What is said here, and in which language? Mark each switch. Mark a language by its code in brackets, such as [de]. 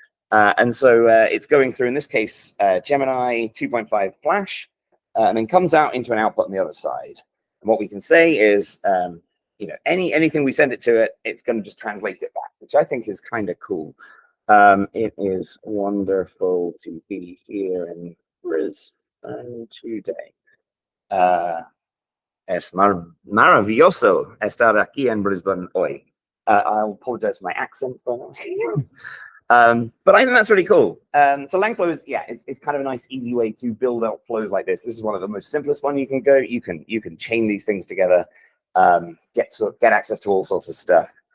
[en] And so it's going through, in this case, Gemini 2.5 Flash, and then comes out into an output on the other side. And what we can say is, anything we send it to it, it's going to just translate it back, which I think is kind of cool. It is wonderful to be here in Brisbane today. [es] Es maravilloso estar aquí en Brisbane hoy. [en] I'll apologize for my accent. But I think that's really cool. So Langflow is, it's kind of a nice, easy way to build out flows like this. This is one of the most simplest one you can go. You can chain these things together, get access to all sorts of stuff.